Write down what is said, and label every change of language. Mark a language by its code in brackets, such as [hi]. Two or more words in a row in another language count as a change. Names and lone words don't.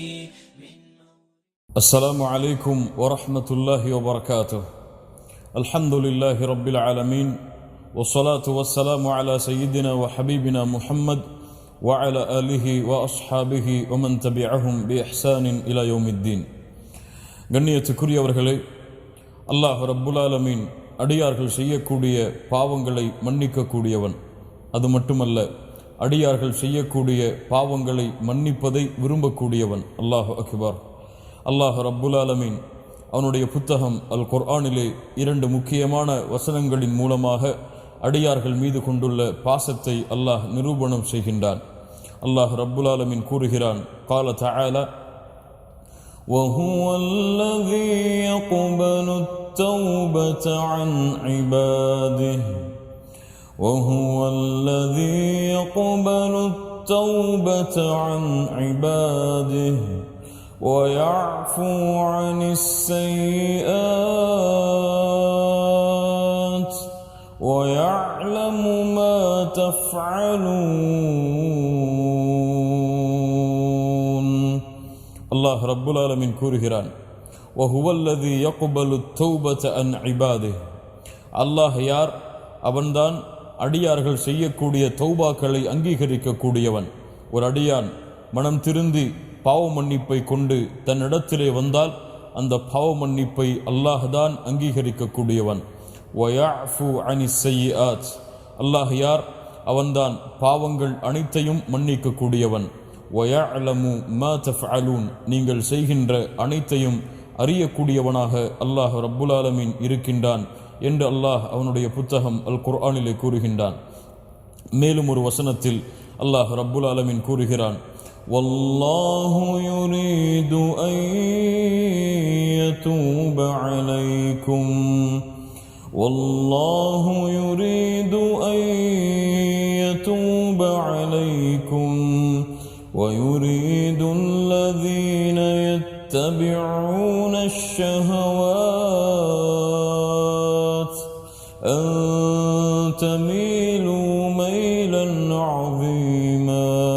[ar] السلام عليكم ورحمة الله وبركاته. الحمد لله رب العالمين والصلاة والسلام على سيدنا وحبيبنا محمد وعلى آله وأصحابه ومن تبعهم بإحسان إلى يوم الدين. [ta] கண்ணியத்துக்குரியவர்களே, [ar] الله رب العالمين [ta] அடியார்கள் செய்யக்கூடிய பாவங்களை மன்னிக்கக்கூடியவன். அது மட்டுமல்ல, அடியார்கள் செய்யக்கூடிய பாவங்களை மன்னிப்பதை விரும்பக்கூடியவன். [ar] الله أكبر. الله رب العالمين [ta] அவனுடைய புத்தகம் அல் குர்ஆனிலே 2 முக்கியமான வசனங்களின் மூலமாக அடியார்கள் மீது கொண்டுள்ள பாசத்தை அல்லாஹ் நிரூபணம் செய்கின்றான். [ar] الله رب العالمين [ta] கூறுகிறான், [ar] قال تعالى وهو الذي يقبل التوبة عن عباده وهو الذي يقبل التوبة عن عباده ويعفو عن السيئات ويعلم ما تفعلون. الله رب العالمين [ta] கூறுகிறான், [ar] وهو الذي يقبل التوبة عن عباده. [ta] அல்லாஹ் யார்? அவன்தான் அடியார்கள் செய்யக்கூடிய தௌபாக்களை அங்கீகரிக்கக்கூடியவன். ஒரு அடியான் மனம் திருந்தி பாவ மன்னிப்பை கொண்டு தன்னிடத்திலே வந்தால் அந்த பாவ மன்னிப்பை அல்லாஹ்தான் அங்கீகரிக்கக்கூடியவன். [ar] ويعفو عن السيئات. [ta] அல்லாஹ் யார்? அவன்தான் பாவங்கள் அனைத்தையும் மன்னிக்கக்கூடியவன். [ar] ويعلم ما تفعلون. [ta] நீங்கள் செய்கின்ற அனைத்தையும் அறியக்கூடியவனாக [ar] الله رب العالمين [ta] இருக்கின்றான் என்று அல்லாஹ் அவனுடைய புத்தகம் அல் குர்ஆனிலே கூறுகின்றான். மேலும் ஒரு வசனத்தில் [ar] الله رب العالمين [ta] கூறுகிறான், [ar] والله يريد أن يتوب عليكم والله يريد أن يتوب عليكم ويريد الذين يتبعون الشهوات أن تميلوا ميلا عظيما